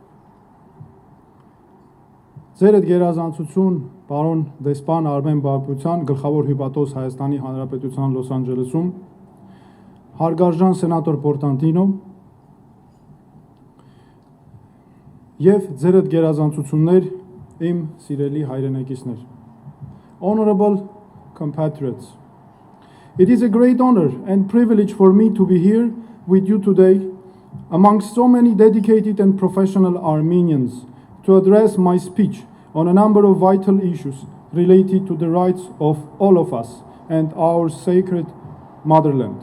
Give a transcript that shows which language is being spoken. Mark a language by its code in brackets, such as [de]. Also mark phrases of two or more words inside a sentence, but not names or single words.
[hy] ձեր այդ գերազանցություն պարոն դեսպան Արմեն Բաղբության, գլխավոր հյուպատոս Հայաստանի Հանրապետության Լոս Անջելեսում, Հարգարժան Senator Portantino եւ ձեր այդ գերազանցություններ իմ սիրելի հայրենակիցներ. [en] Honorable compatriots, it is a great honor and privilege for me to be here with you today amongst so many dedicated and professional Armenians to address my speech on a number of vital issues related to the rights of all of us and our sacred motherland.